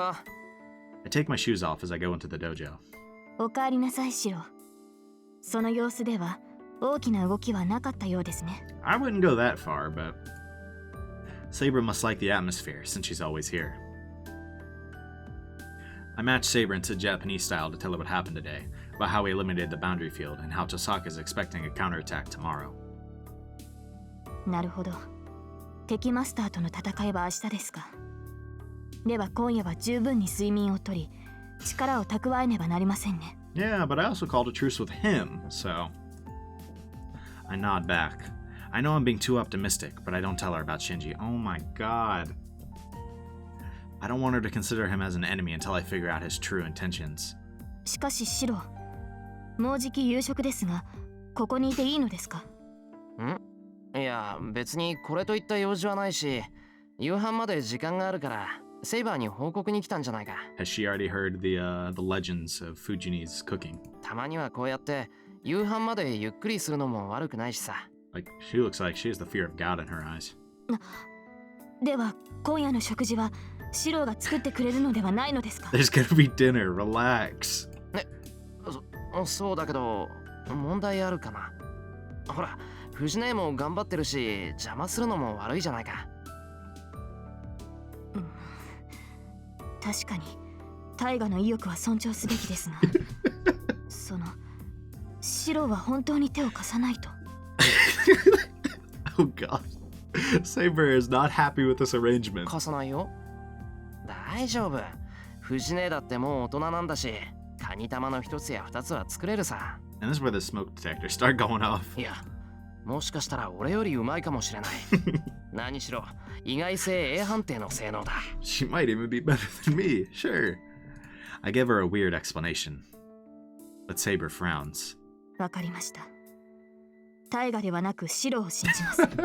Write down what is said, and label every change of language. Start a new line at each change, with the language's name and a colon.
English: I take my shoes off as I go into the dojo.
Japanese: おかえりなさい、シロ。その様子では大きな動きはなかったようですね。
English: I wouldn't go that far, but Saber must like the atmosphere since she's always here. I matched Saber into Japanese style to tell her what happened today, about how we eliminated the boundary field and how Tosaka is expecting a counterattack tomorrow.
Japanese: なるほど。敵マスターとの戦いは明日ですか。では今夜は十分に睡眠をとり、力を蓄えねばなりませんね。
English: Yeah, but I also called a truce with him, so... I nod back. I know I'm being too optimistic, but I don't tell her about Shinji. Oh my god. I don't want her to consider him as an enemy until I figure out his true intentions.
Japanese: しかしシロ、もうじき夕食ですが、ここにいていいのですか？いや、別にこれといった用事はないし、夕飯まで時間があるから、セイバーに報告に来たんじゃないか。
English: Has she already heard the legends of Fujini's cooking?
Japanese: たまにはこうやって夕飯までゆっくりするのも悪くないしさ。
English: Like, she looks like she has the fear of God in her eyes.
Japanese: では今夜の食事はシロが作ってくれるのではないのですか？
English: There's gonna be dinner, relax.
Japanese: そうだけど、問題あるかな。ほら、藤姉も頑張ってるし、邪魔するのも悪いじゃないか。確かに大河の意欲は尊重すべきですがそのシロは本当に手を貸さないと。
English: Oh god. Saber is not happy with this arrangement.
Japanese: 貸さないよ。大丈夫。藤姉だってもう大人なんだし、カニ玉の一つや二つは作れるさ。
English: And this is where the smoke detectors start going off.
Japanese: いや、もしかしたら俺よりうまいかもしれない。何しろ、意外性 A 判定の性能だ。
English: She might even be better than me, sure. I give her a weird explanation. But Saber frowns.
Japanese: わかりました。大河ではなくシロを信じます。